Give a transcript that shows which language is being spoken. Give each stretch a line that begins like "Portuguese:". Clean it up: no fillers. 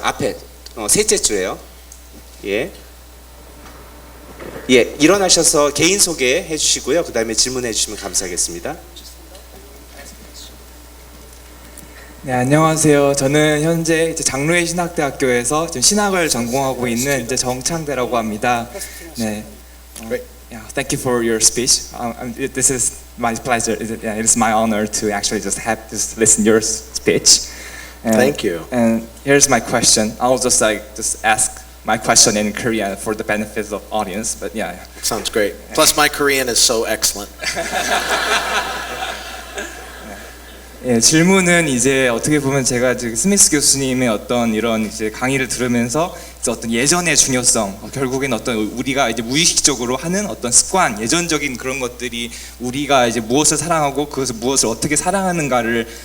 Korean: 앞에 셋째 줄에요. 예. 예, 일어나셔서 개인 소개해 주시고요. 그 다음에 질문해 주시면 감사하겠습니다. 네, 안녕하세요. 저는 현재 이제 장로회 신학대학교에서 지금 신학을 전공하고 있는 이제 정창대라고 합니다. 네.
English: Yeah, thank you for your speech. This is my pleasure. It is my honor to actually just listen to your speech. Thank you. And here's my question. I'll just ask my question in Korean for the benefit of audience. But yeah. Sounds great. Plus, my Korean is so excellent.
Korean: 예, 질문은 이제 어떻게 보면 제가 지금 스미스 교수님의 어떤 이런 이제 강의를 들으면서 이제 어떤 예전의 중요성, 결국엔 어떤 우리가 이제 무의식적으로 하는 어떤 습관, 예전적인 그런 것들이 우리가 이제 무엇을 사랑하고 그것을 무엇을 어떻게 사랑하는가를